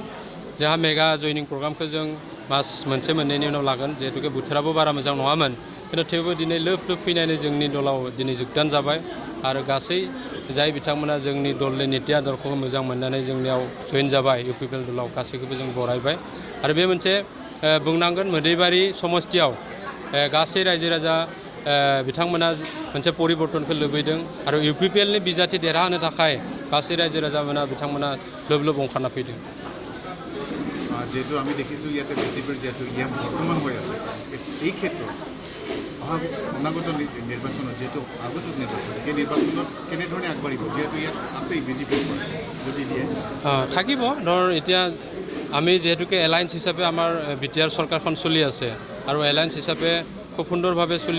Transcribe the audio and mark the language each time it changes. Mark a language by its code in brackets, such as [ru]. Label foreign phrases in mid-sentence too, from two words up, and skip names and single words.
[brx] जोंहा मेगा जयनिं प्रग्रामखौ जों मास मोनसे मोननैनि उनाव लागोन जिहेतुके बोथोराबो बारा मोजां नङामोन खिन्थु थेवबो दिनै लोब लोब फैनानै जोंनि दलाव दिनै जोगदान जाबाय आरो गासै जाय बिथांमोना जोंनि दलनि नीति आदर्शखौ मोजां मोननानै जोंनियाव जइन जाबाय इउपिपिएल दलाव गासैखौबो जों बरायबाय आरो बे मोनसे बुंनांगोन मुदैबारि समस्तियाव गासै रायजो राजा बिथांमोना मोनसे परिबर्तनखौ लुबैदों आरो इउपिपिएलनि बिजाथि देरहाहोनो थाखाय गासै रायजो राजामोना बिथांमोना लोब लोब ओंखारना फैदों। [as] যেহেতু আমি দেখিছোঁ ইয়াতে বিজেপিৰ যিহেতু ইয়াত বৰ্তমান হৈ আছে এই ক্ষেত্ৰত অনাগত নিৰ্বাচনত যিহেতু আগন্তুক নিৰ্বাচন সেই নিৰ্বাচনত কেনেধৰণে আগবাঢ়িব যিহেতু ইয়াত আছেই বিজেপিৰ যদি দিয়ে থাকিব ধৰ এতিয়া আমি যেহেতুকে এলায়েন্স হিচাপে আমাৰ বিটিআৰ চৰকাৰখন চলি আছে আৰু এলায়েন্স হিচাপে খুব সুন্দৰভাৱে চলি